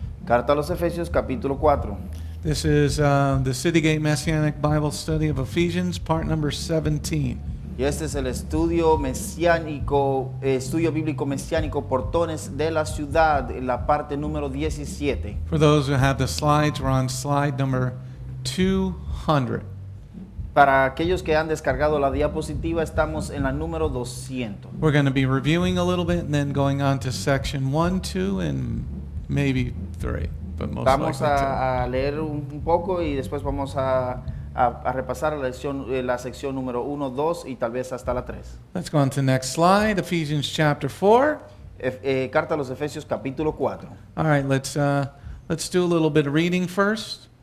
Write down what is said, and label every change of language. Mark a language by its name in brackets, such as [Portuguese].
[Spanish] Carta a los Efesios capítulo 4. [English] This is the City Gate Messianic Bible Study of Ephesians, part number 17. [Spanish] Y este es el estudio mesiánico, estudio bíblico mesiánico Portones de la Ciudad, en la parte número 17. [English] For those who have the slides, we're on slide number 200. [Spanish] Para aquellos que han descargado la diapositiva, estamos en la número 200. [English] We're going to be reviewing a little bit and then going on to section 1, 2, and maybe 3. But most [Spanish] Vamos [English] likely 2. [Spanish] a leer un poco y después vamos a repasar la sección número 1, 2 y tal vez hasta la 3. [English] Let's go on to the next slide, Ephesians chapter 4. [Spanish] Carta a los Efesios capítulo 4. [English] All right, let's do a little bit of reading first.